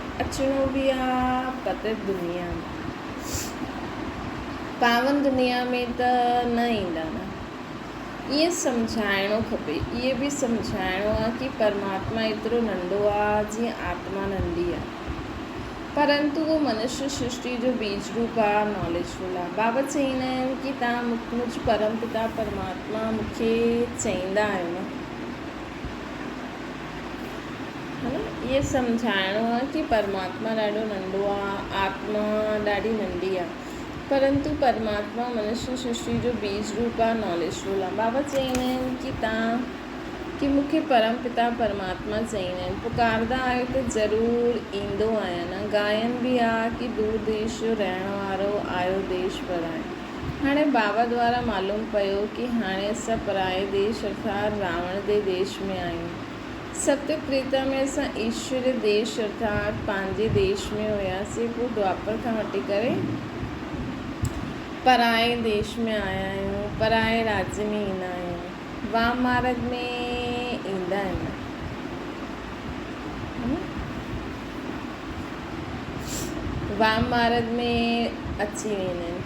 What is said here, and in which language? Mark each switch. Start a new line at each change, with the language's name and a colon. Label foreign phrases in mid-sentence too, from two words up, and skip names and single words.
Sindhi: अचिणो बि आहे पदत दुनिया में, पावन दुनिया में त न ईंदा न। ईअं सम्झाइणो खपे। इहे बि सम्झाइणो आहे कि परमात्मा एतिरो नंढो आहे जीअं आत्मा नंढी आहे, परंतु उहो मनुष्य सृष्टि जो बीज रूप आहे, नॉलेजफुल आहे। बाबा चईंदा आहिनि कि तव्हां मुझ परम पिता परमात्मा मूंखे चईंदा आहियो न, है न। इहे सम्झाइणो आहे कि परमात्मा ॾाढो नंढो आहे, आत्मा ॾाढी नंढी आहे, परंतु परमात्मा मनुष्य सृष्टि जो बीज रूप आहे, नॉलेजफुल आहे। बाबा चईंदा आहिनि कि तव्हां कि मूंखे परम पिता परमात्मा चईंदा आहिनि। पुकारंदा आहियो त ज़रूरु ईंदो आहियां न। गायन बि आहे कि दूर देश जो रहण वारो आयो देश पराए। हाणे बाबा द्वारा मालूम पियो कि हाणे असां पराए देश अर्थात रावण जे देश में आहियूं। सत्य त्रेता में असां ईश्वर देश अर्थात पंहिंजे देश में हुयासीं। पोइ द्वापर खां वठी करे पराए देश में आया आहियूं, पराए राज्य में ईंदा आहियूं, वाम मार्ग में ईंदा आहिनि। वाम मार्ग में अची वेंदा आहिनि।